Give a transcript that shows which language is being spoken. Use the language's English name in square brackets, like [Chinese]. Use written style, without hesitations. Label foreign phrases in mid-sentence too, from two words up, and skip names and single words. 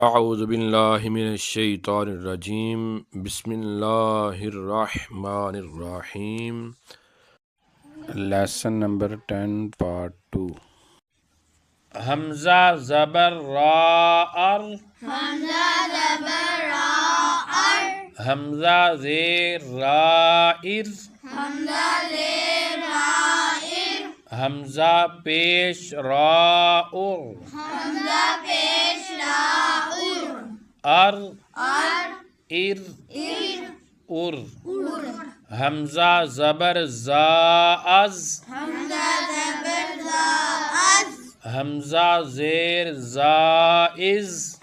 [Arabic] اعوذ باللہ من الشیطان الرجیم بسم اللہ الرحمن الرحیم۔ [English] Lesson number 10 part 2. [Urdu] حمزہ زبر را ار، حمزہ زیر رائر، حمزہ پیش راؤر، ار ار ار، حمزہ زبر زاز، حمزہ زیر زائز،